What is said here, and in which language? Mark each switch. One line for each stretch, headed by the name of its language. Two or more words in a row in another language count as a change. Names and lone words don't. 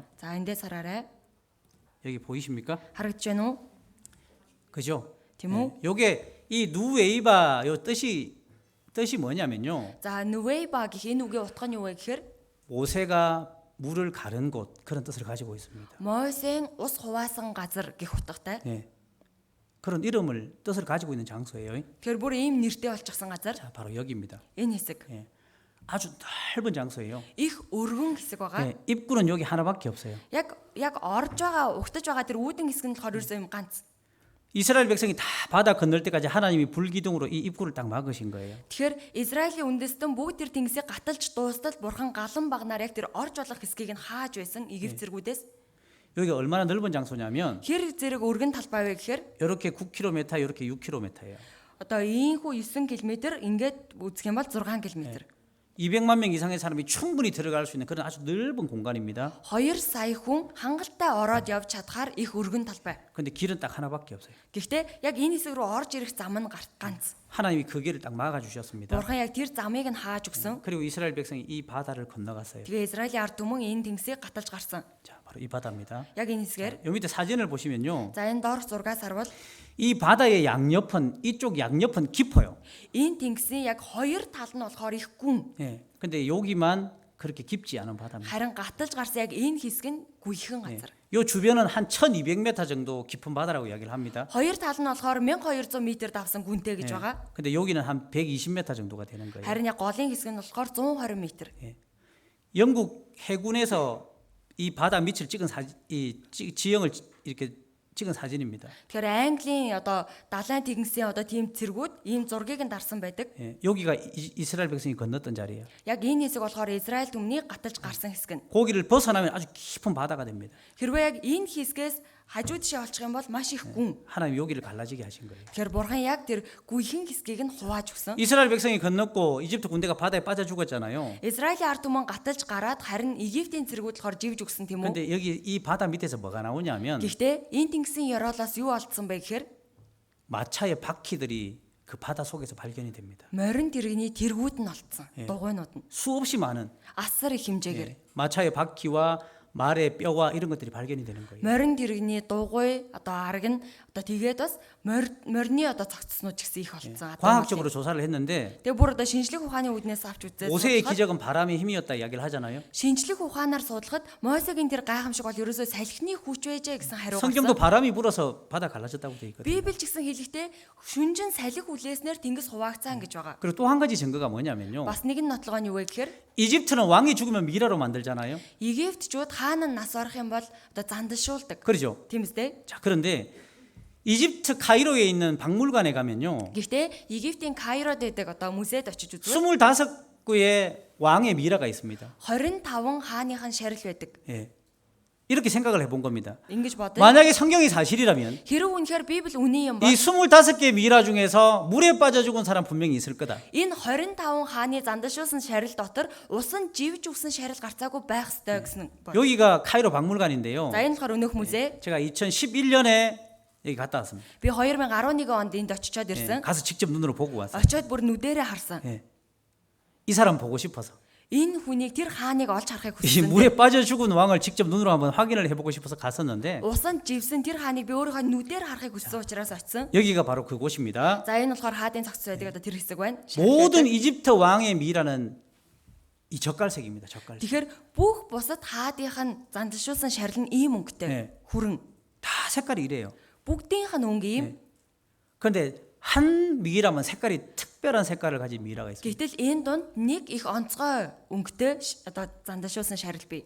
Mongolian: за эндээс хараарай.
Korean: 여기 보이십니까?
Mongolian: Харагдаж байна уу?
Korean: 그죠?
Mongolian: Тийм үү?
Korean: 요게 이 누웨이바 요 뜻이 뭐냐면요.
Mongolian: За Нүвейба гэх энэ үгийн утга нь юу вэ гэхээр
Korean: 모세가 물을 가른 곳 그런 뜻을 가지고 있습니다.
Mongolian: Мосеийн ус хуваасан газар гэх утгатай.
Korean: 예. 그런 이름을 뜻을 가지고 있는 장소예요.
Mongolian: Тэгэхээр бүр ийм нэртэй болчихсон газар.
Korean: 자, 바로 여기입니다.
Mongolian: Энэ хэсэг.
Korean: 예. 아주 넓은 장소예요.
Mongolian: Их өргөн хэсэг байгаа.
Korean: 예. 입구는 여기 하나밖에 없어요.
Mongolian: Яг орж байгаа, угтаж байгаа тэр үүдэн хэсэг нь болохоор ерөөсөө юм ганц.
Korean: 이스라엘 백성이 다 바다 건널 때까지 하나님이 불기둥으로 이 입구를 딱 막으신 거예요.
Mongolian: Тэгэхээр Израилийн үндэстэн бүгд тэр тэнгисийг гаталж дуустал бурхан галан багнаар яг тэр орж болох хэсгийг нь хааж байсан Египт зэргүүдээс.
Korean: 여기 얼마나 넓은 장소냐면
Mongolian: Хэр зэрэг өргөн талбай вэ гэхээр
Korean: 이렇게 9km, 이렇게 6km예요.
Mongolian: одоо ийхүү 9 км ингээд үзэх юм бол 6 km.
Korean: 200만 명 이상의 사람이 충분히 들어갈 수 있는 그런 아주 넓은 공간입니다.
Mongolian: 2 сая хүн хангалттай ороод явж чадхаар их өргөн талбай.
Korean: 근데 길은 딱 하나밖에 없어요.
Mongolian: Гэхдээ яг энэ хэсэг рүү орж ирэх зам нь ганц.
Korean: 하나님이 그 길을 딱 막아 주셨습니다.
Mongolian: Бурхан яг тэр замыг нь хааж өгсөн.
Korean: 그리고 이스라엘 백성이 이 바다를 건너갔어요.
Mongolian: Тэгээ Израилийн ард түмэн энэ тэнгисийг гаталж гарсан.
Korean: 자, 바로 이 바다입니다.
Mongolian: Яг энэ хэсгээр.
Korean: 요 밑에 사진을 보시면요.
Mongolian: За энэ доорх зургаас харвал
Korean: 이 바다의 양옆은 이쪽 양옆은 깊어요.
Mongolian: энэ тэнгисийн яг 2 тал нь болохоор их гүн.
Korean: 예. 근데 여기만 그렇게 깊지 않은 바다입니다.
Mongolian: Харин гаталж гарсан яг энэ хэсэг нь гүйхэн газар.
Korean: 요 주변은 한 1200m 정도 깊은 바다라고 이야기를 합니다.
Mongolian: 2 тал нь болохоор 1200 м давсан гүнтэй гэж байгаа.
Korean: 근데 여기는 한 120m 정도가 되는 거예요.
Mongolian: Харин яг голын хэсэг нь болохоор 120 м.
Korean: 영국 해군에서 이 바다 밑을 찍은 이 지형을 이렇게 찍은 사진입니다.
Mongolian: Тэгэхээр Английн одоо далайн тэнгисийн одоо тийм цэргүүд ийм зургийг нь дарсан байдаг.
Korean: 예, 여기가 이스라엘 백성이 건넜던 자리예요.
Mongolian: Яг энэ хэсэг болохоор Израиль түмний гаталж гарсан хэсэг нь.
Korean: 거기를 벗어나면 아주 깊은 바다가 됩니다.
Mongolian: Хэрвээ яг энэ хэсгээс хажуу тишээ олчих юм бол маш их гүн.
Korean: 하나님 여기를 갈라지게 하신 거예요.
Mongolian: Тэгэхээр бурхан яг тэр гүйхэн хэсгийг нь хувааж өгсөн.
Korean: 이스라엘 백성이 건넜고 이집트 군대가 바다에 빠져 죽었잖아요.
Mongolian: Израилийн ард түмэн гаталж гараад харин Египтийн цэргүүд болохоор живж өгсөн тийм үү?
Korean: 근데 여기 이 바다 밑에서 뭐가 나오냐면
Mongolian: Гэхдээ энэ тэнгисийн ёроолоос юу олдсон бэ гэхээр
Korean: 마차의 바퀴들이 그 바다 속에서 발견이 됩니다.
Mongolian: морин тэрэгний тэргүүд нь олдсон. Дугуйнууд нь
Korean: 수없이 많은
Mongolian: асар их хэмжээгээр
Korean: 마차의 바퀴와 말의 뼈와 이런 것들이 발견이 되는 거예요.
Mongolian: морин тэрэгний дугуй одоо араг нь одоо тэгээд бас морины одоо цогцснууд ч гэсэн их олдсон.
Korean: 과학적으로 조사를 했는데
Mongolian: Тэгээ бүр одоо шинжлэх ухааны үүднээс авч үзээд
Korean: 모세의 기적은 바람의 힘이었다 이야기를 하잖아요.
Mongolian: шинжлэх ухаанаар судлахад Мосегийн тэр гайхамшиг бол ерөөсөө салхины хүч байжээ гэсэн хариу
Korean: 성경도
Mongolian: гарсан.
Korean: 바람이 불어서 바다 갈라졌다고 돼 있거든요.
Mongolian: Библи ч гэсэн хэлэхдээ шүнжин салхи хүлээснээр тэнгис хуваагцсан гэж байгаа.
Korean: 그리고 또 한 가지 증거가 뭐냐면요.
Mongolian: Бас нэг нь нотлогоо нь юу вэ гэхээр
Korean: 이집트는 왕이 죽으면 미라로 만들잖아요.
Mongolian: Египтчүүд хаана нас орох юм бол одоо зандалшуулдаг.
Korean: 그렇죠.
Mongolian: Тийм үстэй.
Korean: 자, 그런데 이집트 카이로에 있는 박물관에 가면요.
Mongolian: Гэхдээ Египтийн Кайрод байдаг одоо музейд очиж үзвэл
Korean: 25구의 왕의 미라가 있습니다.
Mongolian: 25 хааныхан шарил байдаг.
Korean: 예. 이렇게 생각을 해본 겁니다.
Mongolian: Ингэж бодъё.
Korean: 만약에 성경이 사실이라면
Mongolian: Хэрэг үнэхээр Библи үнэн юм бол
Korean: 이 25개 미라 중에서 물에 빠져 죽은 사람 분명히 있을 거다.
Mongolian: энэ 25 хааны зандалшуулсан шарил дотор усан живж өгсөн шарил гарцаагүй байх ёстой гэсэн бол.
Korean: 여기가 카이로 박물관인데요.
Mongolian: За энэ болохоор өнөөх музей.
Korean: 제가 2011년에 여기 갔다 왔습니다.
Mongolian: Би 2011 онд энд очичоод
Korean: 예,
Mongolian: ирсэн.
Korean: 가서 직접 눈으로 보고 왔어요.
Mongolian: Очоод бүр нүдэрээ харсан.
Korean: 예. 이 사람 보고 싶어서.
Mongolian: Энэ хүнийг тэр хааныг олж харахыг
Korean: 이
Mongolian: хүссэн.
Korean: 물에 빠져 죽은 왕을 직접 눈으로 한번 확인을 해보고 싶어서 갔었는데
Mongolian: Усан живсэн тэр хааныг би өөрийнхөө нүдээр харахыг хүссэн учраас очсон.
Korean: 여기가 바로 그곳입니다.
Mongolian: За энэ болохоор хаадын цогц байдаг одоо тэр хэсэг байна.
Korean: 모든 이집트 왕의 미라는 이 젓갈색입니다. 젓갈색.
Mongolian: Тэгэхээр бүх бусад хаадынх нь зандалшуулсан шарил нь ийм өнгөтэй.
Korean: 네.
Mongolian: Хүрэн.
Korean: 다 색깔이 이래요.
Mongolian: Бүгдийнх нь өнгө ийм.
Korean: 그런데 한 미라면 색깔이 특별한 색깔을 가진 미라가 있습니다.
Mongolian: Гэтэл энэ дунд нэг их онцгой өнгөтэй одоо зандалшуулсан шарил бий.